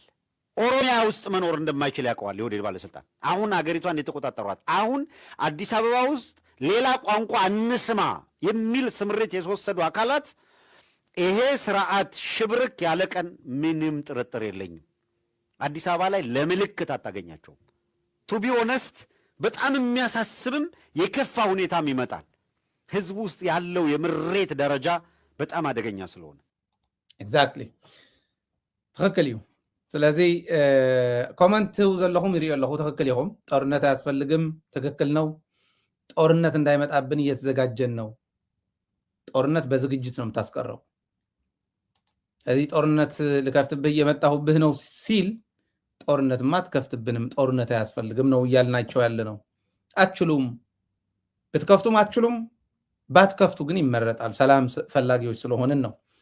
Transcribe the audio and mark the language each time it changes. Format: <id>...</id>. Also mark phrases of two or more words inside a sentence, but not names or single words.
<am>ኦሮሚያ ውስጥ መኖር እንደማይችል ያውቀዋል የኦህዴድ ባለስልጣን። አሁን አገሪቷን የተቆጣጠሯት አሁን አዲስ አበባ ውስጥ ሌላ ቋንቋ እንስማ የሚል ስምሪት የተወሰዱ አካላት ይሄ ስርዓት ሽብርክ ያለ ቀን ምንም ጥርጥር የለኝም አዲስ አበባ ላይ ለምልክት አታገኛቸውም።</am> <en>to be honest</en> <am>በጣም የሚያሳስብም የከፋ ሁኔታም ይመጣል። ህዝቡ ውስጥ ያለው የምሬት ደረጃ በጣም አደገኛ ስለሆነ</am> <ti>ኤግዛክትሊ ትክክል እዩ። ስለዚ ኮመንት ዘለኹም ይሪኡ ኣለኹ ትክክል ኢኹም። ጦርነት</ti> <am>አያስፈልግም፣ ትክክል ነው። ጦርነት እንዳይመጣብን እየተዘጋጀን ነው። ጦርነት በዝግጅት ነው የምታስቀረው። ስለዚህ ጦርነት ልከፍትብህ እየመጣሁብህ ነው ሲል ጦርነትማ አትከፍትብንም፣ ጦርነት አያስፈልግም ነው እያልናቸው ያለ ነው። አትችሉም፣ ብትከፍቱም አትችሉም፣ ባትከፍቱ ግን ይመረጣል። ሰላም ፈላጊዎች ስለሆንን ነው።</am>